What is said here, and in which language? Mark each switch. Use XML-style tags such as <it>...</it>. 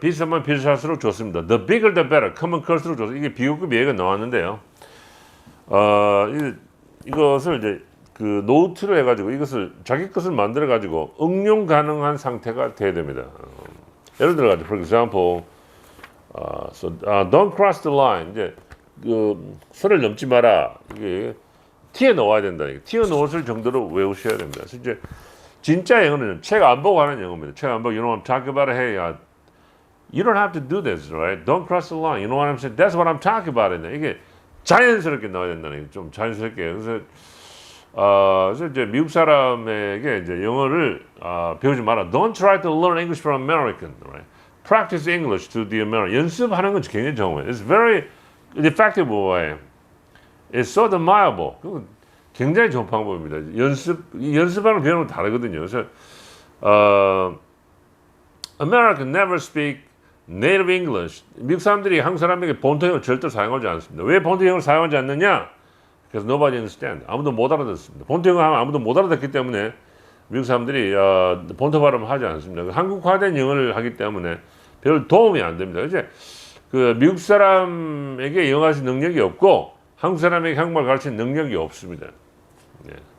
<ko>비싸면 비쌀수록 좋습니다.</ko> <en>The bigger the better.</en> <ko>크면 클수록 좋습니다. 이게 비교급 얘기가 나왔는데요. 이것을 이제 노트를 해가지고 이것을 자기 것을 만들어 가지고 응용 가능한 상태가 돼야 됩니다. 예를 들어 가지고,</ko> <en>for example, don't cross the line.</en> <ko>이제 선을 넘지 마라. 이게 티에 넣어야 된다. 티에 넣었을 정도로 외우셔야 됩니다. 그래서 이제 진짜 영어는 책 안 보고 하는 영어입니다. 책 안 보고,</ko> <en>you know what I'm talking about? Hey, you don't have to do this, right? Don't cross the line. You know what I'm saying? That's what I'm talking about.</en> <ko>이게 자연스럽게 나와야 된다는 게 좀 자연스럽게. 그래서 이제 미국 사람에게 이제 영어를 배우지 마라.</ko> <en>Don't try to learn English from American, right? Practice English to the American.</en> <ko>연습하는 건 굉장히 좋은 거예요.</ko> <en>It's very effective way. It's so admirable.</en> <ko>굉장히 좋은 방법입니다. 연습하는 배우는 다르거든요. 그래서</ko> <en>American never speak native English.</en> <ko>미국 사람들이 한국 사람에게 본토 영어를 절대 사용하지 않습니다. 왜 본토 영어를 사용하지 않느냐? 그래서</ko> <en>nobody understand.</en> <ko>아무도 못 알아듣습니다. 본토 영어 하면 아무도 못 알아듣기 때문에 미국 사람들이 본토 발음을 하지 않습니다. 한국화된 영어를 하기 때문에 별 도움이 안 됩니다. 이제 그 미국 사람에게 영어 가르칠 능력이 없고 한국 사람에게 한국말 가르칠 능력이 없습니다. 네.</ko>